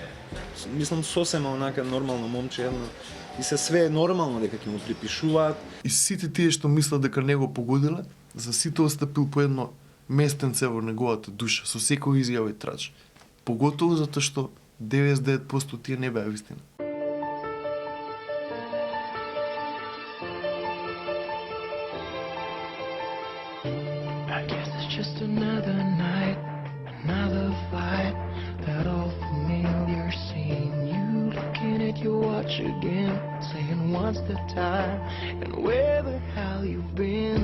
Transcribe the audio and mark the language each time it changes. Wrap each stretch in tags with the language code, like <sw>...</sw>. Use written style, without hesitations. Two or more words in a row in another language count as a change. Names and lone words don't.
<mk>Мислам сосема онака нормално момче едно и се све е нормално дека ќе му припишуваат. И сите тие што мислат дека не го погодиле, за сите остапил по едно местенце во неговата душа, со секој изјава и трач. Поготово затоа што 99% тие не беа вистина.</mk> <en>I guess it's just another night, another fight. That old familiar scene. You looking at your watch again, saying what's the time and where the hell you've been.</en>